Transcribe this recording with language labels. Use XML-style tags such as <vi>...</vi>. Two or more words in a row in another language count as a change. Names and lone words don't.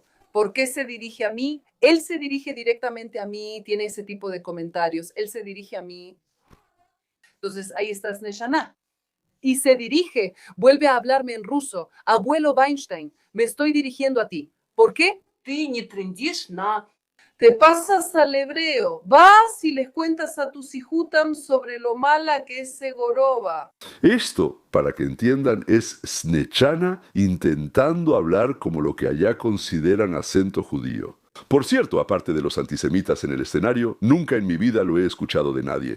<es>¿Por qué se dirige a mí? Él se dirige directamente a mí, tiene ese tipo de comentarios. Él se dirige a mí. Entonces ahí está Snezhana. Y se dirige, vuelve a hablarme en ruso. Abuelo Weinstein, me estoy dirigiendo a ti. ¿Por qué?</es> <ru>Ты не трындишь на</ru> <es>te pasas al hebreo, vas y les cuentas a tus hijutam sobre lo mala que es Segorova. Esto, para que entiendan, es Snechana intentando hablar como lo que allá consideran acento judío. Por cierto, aparte de los antisemitas en el escenario, nunca en mi vida lo he escuchado de nadie.</es>